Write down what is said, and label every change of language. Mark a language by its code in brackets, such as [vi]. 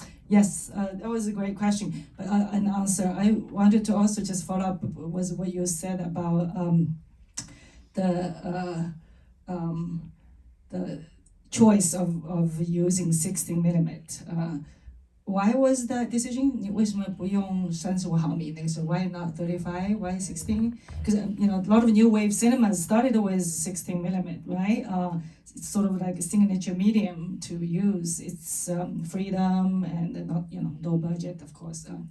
[en] Yes, that was a great question. But an answer, I wanted to also just follow up was what you said about the choice of using 16mm. Why was that decision? [zh] 你为什么不用35毫米那个时候? [en] Why not 35? Why 16? Because a lot of new wave cinemas started with 16mm, right? It's sort of like a signature medium to use. It's freedom and not low budget, of course.